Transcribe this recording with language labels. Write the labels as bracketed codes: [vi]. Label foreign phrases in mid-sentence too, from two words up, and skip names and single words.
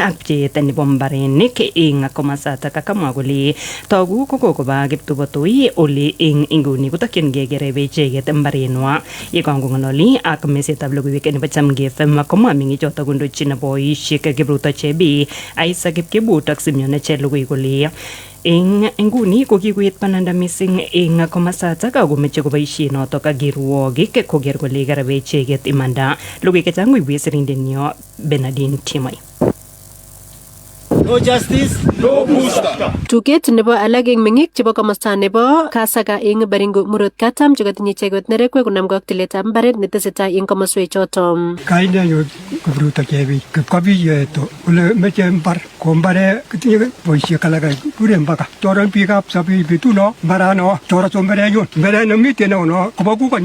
[kln] ak pcheet nebo mbarenik ing komasata kakamwa kole togu kokoba kiptubotoi ole ing inguni kotokyingei kerebe icheket mbarenwa yekangong'ololi ak mesetab logoiwek nebo Chamgei FM komwa mengichoto kondochin boisiek Kipruto Chebi Isaac Kipkebut ak Simeon Chelugui kole ing inguni ko kikoet bananda missing ing komasatak akomeche koboisie notok ak kirwogik koker kole karabe icheket imanda logoiwek chechang koibwech sirindenyo Bernardine Timoi. [en] No justice, no booster. [kln] Tuket nebo alak eng mengik chebo komosta nebo Kasaka eng Baringo murot katam chekotinye icheket nerekwe konamgei ak tiletab mbaret netesetai eng komoswek choto. Kainenyu Kipruto Chebi kipkobiyeto ole meche mbar ko mbare kitinye boisiek alak kure mpaka toron biikab sobei betuno mbarano toro somberenyun mbere nemiten ono kobo kukonyu.